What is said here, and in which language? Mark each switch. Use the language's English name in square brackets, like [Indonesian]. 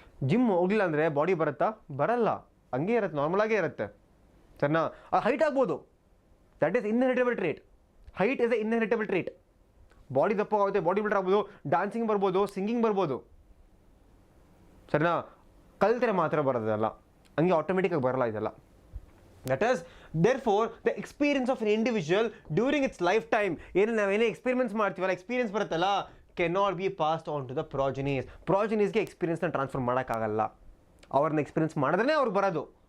[Kannada] Gym ಹೋಗಲಿಲ್ಲ ಅಂದರೆ body ಬರಲ್ಲ, ಹಂಗೆ ಇರುತ್ತೆ, ನಾರ್ಮಲಾಗೇ ಇರುತ್ತೆ, ಸರಿನಾ? ಹೈಟ್ ಆಗ್ಬೋದು, [English] That is inheritable trait. Height is a inheritable trait. [Kannada] Body ದಪ್ಪ ಆಗುತ್ತೆ, ಬಾಡಿ ಬಿಲ್ಡರ್ ಆಗ್ಬೋದು, ಡ್ಯಾನ್ಸಿಂಗ್ ಬರ್ಬೋದು, ಸಿಂಗಿಂಗ್ ಬರ್ಬೋದು, ಸರಿನಾ? ಕಲ್ತರೆ ಮಾತ್ರ ಬರೋದಲ್ಲ, ಹಂಗೆ ಆಟೋಮೆಟಿಕ್ಕಾಗಿ ಬರಲ್ಲ ಇದೆಲ್ಲ. [English] That is, therefore, the experience of an individual during its lifetime, [Kannada] ನಾವೇನೇ experiments ಮಾಡ್ತೀವಲ್ಲ, ಎಕ್ಸ್ಪೀರಿಯನ್ಸ್ ಬರುತ್ತಲ್ಲ, [English] cannot be passed on to the progenies. [Kannada] ಪ್ರಾಜೆನೀಸ್ಗೆ ಎಕ್ಸ್ಪೀರಿಯನ್ಸ್ನ transfer ಮಾಡೋಕ್ಕಾಗಲ್ಲ. ಅವ್ರನ್ನ ಎಕ್ಸ್ಪೀರಿಯನ್ಸ್ ಮಾಡಿದ್ರೆ ಅವ್ರಿಗೆ ಬರೋದು.